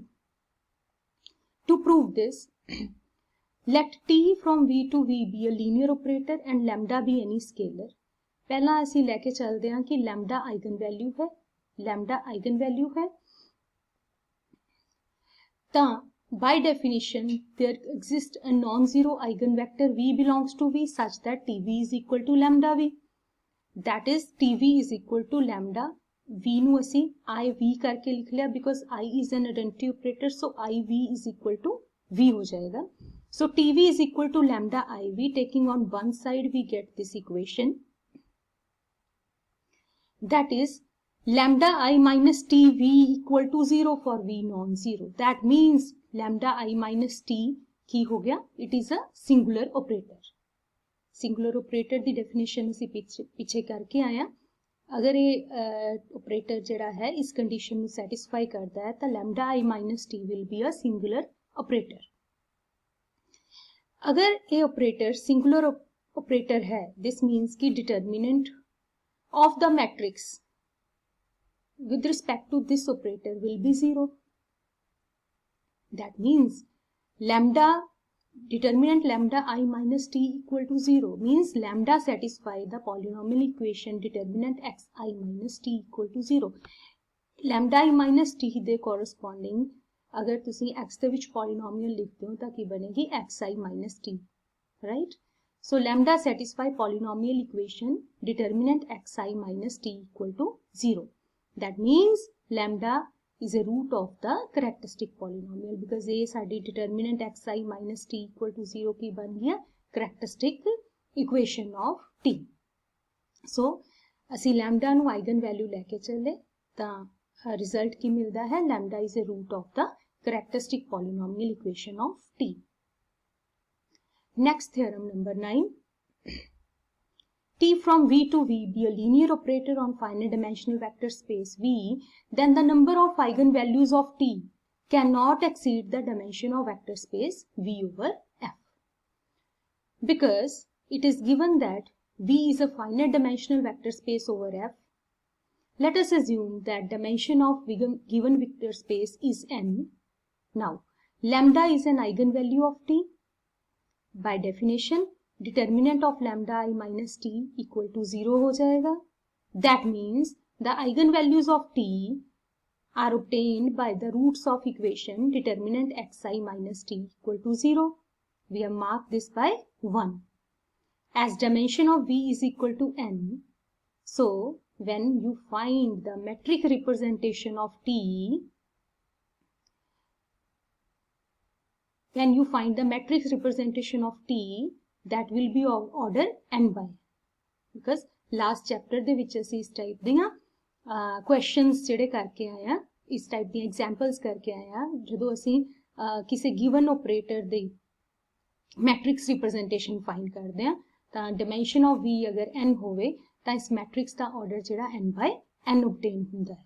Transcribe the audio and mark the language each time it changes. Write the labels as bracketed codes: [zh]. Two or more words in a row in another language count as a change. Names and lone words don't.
[en] To prove this, let t from v to v be a linear operator and lambda be any scalar. [pa] ਪਹਿਲਾਂ ਅਸੀਂ ਲੈ ਕੇ ਚੱਲਦੇ ਹਾਂ ਕਿ lambda eigenvalue ਹੈ ਤਾਂ [en] by definition there exists a non-zero eigenvector v belongs to v such that tv is equal to lambda v. That is tv is equal to lambda v [pa] ਨੂੰ ਅਸੀਂ iv ਕਰਕੇ ਲਿਖ ਲਿਆ [en] because I is an identity operator, so iv is equal to v [pa] ਹੋ ਜਾਏਗਾ. [en] So tv is equal to lambda iv. Taking on one side we get this equation, that is lambda I minus tv equal to 0 for v non-zero. That means lambda I minus t [pa] ਕੀ ਹੋ ਗਿਆ? [en] It is a singular operator. Singular operator [pa] ਦੀ definition ਅਸੀਂ ਪਿੱਛੇ ਕਰਕੇ ਆਇਆ. ਅਗਰ ਇਹ operator ਜਿਹੜਾ ਹੈ ਇਸ condition ਨੂੰ satisfy ਕਰਦਾ ਹੈ ਤਾਂ [en] lambda I minus t will be a singular operator. [pa] ਅਗਰ ਇਹ operator singular operator ਹੈ, [en] this means कि determinant of the matrix with respect to this operator will be 0. That means determinant lambda I minus t equal to 0 means lambda satisfy the polynomial equation determinant x I minus t equal to 0. Lambda I minus t [pa] ਦੇ corresponding ਅਗਰ ਤੁਸੀਂ x ਦੇ ਵਿੱਚ polynomial ਲਿਖਦੇ ਹੋ ਤਾਂ ਕੀ ਬਣੇਗੀ [en] xi minus t, right? So lambda satisfy polynomial equation determinant xi minus t equal to 0. That means lambda is a root of the characteristic polynomial because [hi] ये साडी [en] determinant xi minus t equal to 0 [hi] की बन गया [en] characteristic equation of t. So [pa] ਅਸੀਂ lambda ਨੂੰ [en] eigen value [hi] लेके चले [en] ਤਾਂ result [hi] की मिलता है [en] lambda is a root of the characteristic polynomial equation of t. Next theorem number 9. T from V to V be a linear operator on finite dimensional vector space V, then the number of eigenvalues of T cannot exceed the dimension of vector space V over F. Because it is given that V is a finite dimensional vector space over F, let us assume that dimension of given vector space is n. Now, lambda is an eigenvalue of T. By definition, determinant of lambda I minus T equal to 0 [hi] हो जाएगा. [en] That means the eigenvalues of T are obtained by the roots of equation determinant xi minus T equal to 0. We have marked this by 1. As dimension of V is equal to n, so when you find the metric representation of T, that [pa] will be of order n by, because [en] last chapter [pa] ਦੇ ਵਿੱਚ ਅਸੀਂ ਇਸ ਟਾਈਪ ਦੀਆਂ ਕੁਐਸਚਨਸ ਜਿਹੜੇ ਕਰਕੇ ਆਏ ਆ, ਇਸ ਟਾਈਪ ਦੀਆਂ ਐਗਜ਼ਾਮਪਲਸ ਕਰਕੇ ਆਏ ਆ, ਜਦੋਂ ਅਸੀਂ ਕਿਸੇ [en] given operator [pa] ਦੀ [en] matrix representation [pa] ਫਾਈਂਡ ਕਰਦੇ ਆ ਤਾਂ [en] dimension of V [pa] ਅਗਰ n ਹੋਵੇ ਤਾਂ ਇਸ ਮੈਟ੍ਰਿਕਸ ਦਾ ਆਰਡਰ ਜਿਹੜਾ [en] n by n obtain [pa] ਹੁੰਦਾ ਹੈ.